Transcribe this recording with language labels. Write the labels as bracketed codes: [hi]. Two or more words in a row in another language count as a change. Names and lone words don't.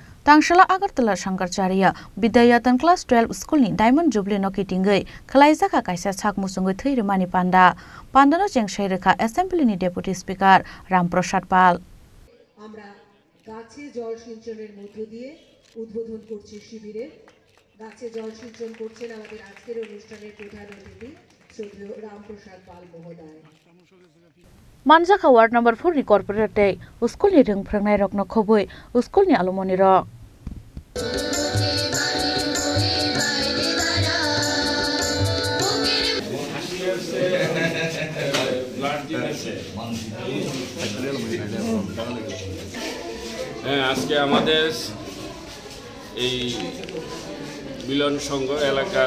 [trp] Tangshala Agartala Shankaracharya Bidayatan Class 12 School ni [en] Diamond Jubilee [trp] no kitingai Khalaijaka kaisa chak musungoi theirimani Pandano Chengshaireka Assembly ni [en] Deputy Speaker [trp] Ramprasad Pal [bn] আমরা গাছে জল সিঞ্চনের মধ্য দিয়ে উদ্বোধন করছি শিবিরের গাছে জল সিঞ্চন করছেন আমাদের আজকের অনুষ্ঠানের প্রধান অতিথি শ্রদ্ধেয় রামপ্রসাদ পাল মহোদয় [trp] Manjaka [en] Ward number 4 [trp] ni [en] corporate school [trp] ni reng phrangnai rok no khoboi school ni alumni ro [bn] আজকে আমাদের এই মিলন সংঘ এলাকার